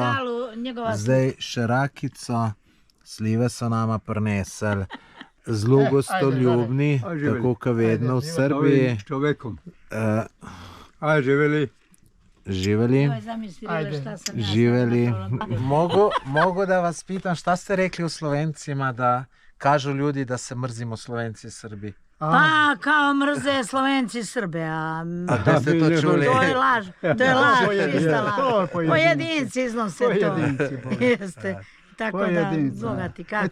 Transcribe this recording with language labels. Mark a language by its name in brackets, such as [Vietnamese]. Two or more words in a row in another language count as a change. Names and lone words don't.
[Slovenian] Zdaj še rakico, slive so nama prinesli. Zelo gostoljubni, tako kot vedno v Srbiji. Živeli. Živeli. Živeli. [Serbian] Mogo da vas pitam, šta ste rekli v Slovencima, da kažu ljudi, da se mrzimo Slovenci Srbi? Pa, kao mrze Slovenci Srbe, a da ste to čuli? to je laž, čista laž. Pojedinci iznose to. Jeste. Tako da, Boga ti kako.